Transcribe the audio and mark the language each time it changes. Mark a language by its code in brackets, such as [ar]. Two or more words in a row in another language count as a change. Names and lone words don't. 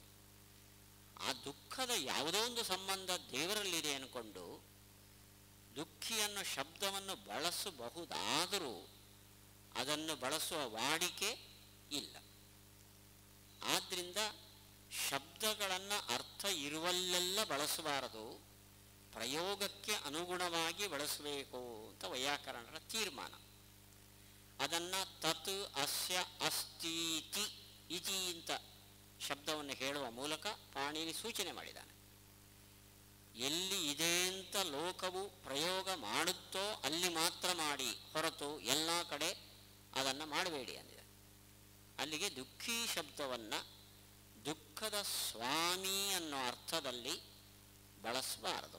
[kn] ಆ ದುಃಖದ ಯಾವುದೋ ಒಂದು ಸಂಬಂಧ ದೇವರಲ್ಲಿದೆ ಅಂದ್ಕೊಂಡು ದುಃಖಿ ಅನ್ನೋ ಶಬ್ದವನ್ನು ಬಳಸಬಹುದಾದರೂ ಅದನ್ನು ಬಳಸುವ ವಾಡಿಕೆ ಇಲ್ಲ. ಆದ್ದರಿಂದ ಶಬ್ದಗಳನ್ನು ಅರ್ಥ ಇರುವಲ್ಲೆಲ್ಲ ಬಳಸಬಾರದು, ಪ್ರಯೋಗಕ್ಕೆ ಅನುಗುಣವಾಗಿ ಬಳಸಬೇಕು ಅಂತ ವೈಯಾಕರಣರ ತೀರ್ಮಾನ. ಅದನ್ನು [sa] ತತ್ ಅಸ್ಯ ಅಸ್ತೀತಿ ಇತಿ [kn] ಅಂತ ಶಬ್ದವನ್ನು ಹೇಳುವ ಮೂಲಕ ಪಾಣಿನಿ ಸೂಚನೆ ಮಾಡಿದ್ದಾನೆ. ಎಲ್ಲಿ ಇದೆ ಅಂತ ಲೋಕವು ಪ್ರಯೋಗ ಮಾಡುತ್ತೋ ಅಲ್ಲಿ ಮಾತ್ರ ಮಾಡಿ, ಹೊರತು ಎಲ್ಲ ಕಡೆ ಅದನ್ನು ಮಾಡಬೇಡಿ ಅಂದಿದೆ. ಅಲ್ಲಿಗೆ ದುಃಖಿ ಶಬ್ದವನ್ನು ದುಃಖದ ಸ್ವಾಮಿ ಅನ್ನೋ ಅರ್ಥದಲ್ಲಿ ಬಳಸಬಾರದು.